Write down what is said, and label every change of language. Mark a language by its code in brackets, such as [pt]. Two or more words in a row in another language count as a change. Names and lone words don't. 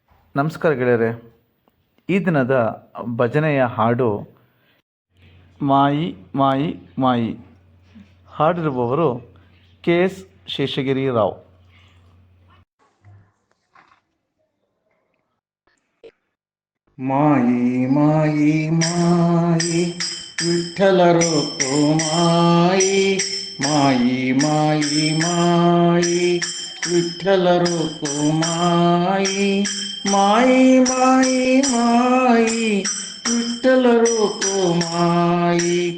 [kn] ನಮಸ್ಕಾರ ಗೆಳೆಯರೆ. ಈ ದಿನದ ಭಜನೆಯ ಹಾಡು ಮಾಯಿ ಮಾಯಿ ಮಾಯಿ. ಹಾಡಿರುವವರು KS ಶೇಷಗಿರಿ ರಾವ್. ಮಾಯಿ ಮಾಯಿ ಮಾಯಿ ವಿಠ್ಠಲ ರೂಪು ಮಾಯಿ ಮಾಯಿ ಮಾಯಿ ಮಾಯಿ ವಿಠ್ಠಲ ರೂಪು ಮಾಯಿ ಮಾಯಿ ಮಾಯಿ ಮಾಯಿ ವಿಠ್ಠಲ ರೂಪು ಮಾಯಿ